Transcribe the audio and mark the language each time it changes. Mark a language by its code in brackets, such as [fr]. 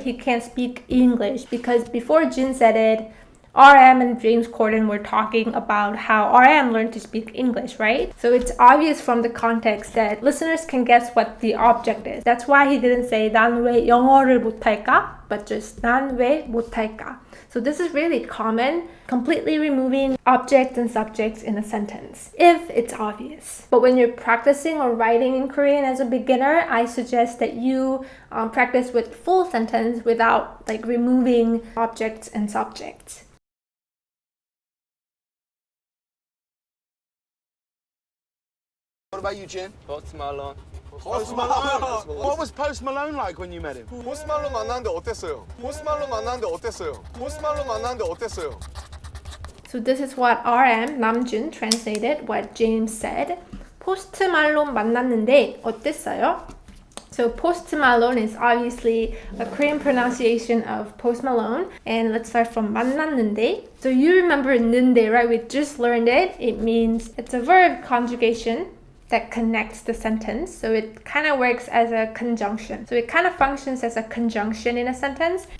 [en] He can't speak English because before Jin said it, RM and James Corden were talking about how RM learned to speak English, right? So it's obvious from the context that listeners can guess what the object is. That's why he didn't say [ko] 난 왜 영어를 못할까? [en] But just [ko] 난 왜 못할까? [en] So this is really common, completely removing objects and subjects in a sentence, if it's obvious. But when you're practicing or writing in Korean as a beginner, I suggest that you practice with full sentence without like removing objects and subjects. What about you, Jin? Post Malone. Post Malone. What was Post Malone like when you met him? [ko] 포스트 말론 만났는데 어땠어요? 포스트 말론 만났는데 어땠어요? 포스트 말론 만났는데 어땠어요? [en] So this is what RM, Namjoon, translated what James said. [ko] 포스트 말론 만났는데 어땠어요? [en] So Post Malone is obviously a Korean pronunciation of Post Malone. And let's start from 만났는데. So you remember 는데, right? We just learned it. It means it's a verb conjugation that connects the sentence. So it kind of works as a conjunction. So it kind of functions as a conjunction in a sentence.